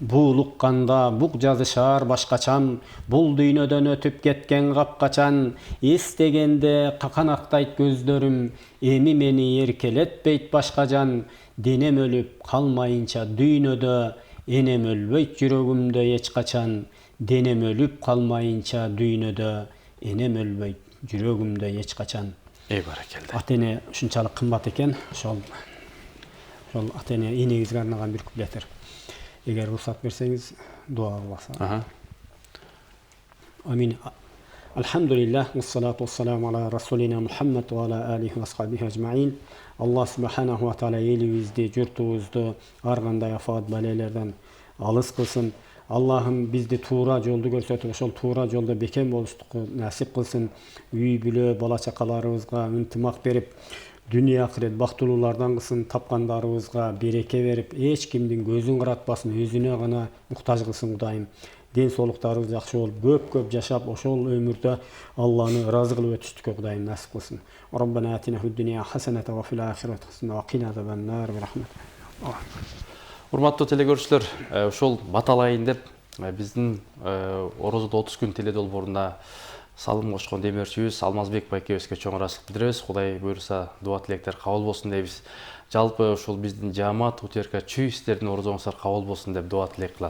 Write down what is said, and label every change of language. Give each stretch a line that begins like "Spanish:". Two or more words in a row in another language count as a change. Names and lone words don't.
Kyrgyz: Буылукканда бук жазышар башкачан, бул дүйнөдөн өтүп кеткен капкачан, эстегенде каканактайт көздөрүм, эми мени эркелетпейт башка жан, денем өлүп калмайынча дүйнөдө, энем өлбөйт жүрөгүмдө эч качан, денем өлүп калмайынча дүйнөдө, энем өлбөйт жүрөгүмдө эч качан. Баракелде. Ата-эне ушунчалык кымбат экен, ошол ата-эне энеңизге арнаган бир куплеттер. Эгер уруксат берсеңиз, дуа кыласыз. Амин.
Arabic: الحمد لله، والصلاة والسلام على رسولنا محمد وعلى آله وأصحابه أجمعين. الله سبحانه وتعالى
Kyrgyz: элибизди, журтубузду ар кандай афат балелерден алыс кылсын. Аллахым бизди туура жолду көрсөтүп, ошол туура жолдо бекем болуштукку насип кылсын. Үй бүлө, бала чакаларыбызга ынтымак берип, дүние акырет бактылуулардан кылсын, тапкандарыбызга береке берип, эч кимдин көзүн каратпасын, өзүнө гана муктаж кылсын Кудайым. Ден соолуктарыбыз жакшы болуп, көп жашап, ошол өмүрдө Алланы ыраазы кылып өтүштүккө Кудайым насип кылсын.
Arabic: ربنا آتنا في الدنيا حسنة وفي الآخرة حسنة وقنا عذاب النار برحمتك.
Kyrgyz: Урматтуу телекөрүүчүлөр, ушул баталайын деп биздин орозодо 30 күн теле долбооруна салым кошкон демеушүбүз Алмазбек байкебизге чоң ыраазычылык билдиребиз. Кудай буйруса дуа тилектер кабыл болсун дейбиз. Жалпы ушул биздин жаамат УТРК чүй сиздердин орозоңуздар кабыл болсун деп дуа тилек кылат.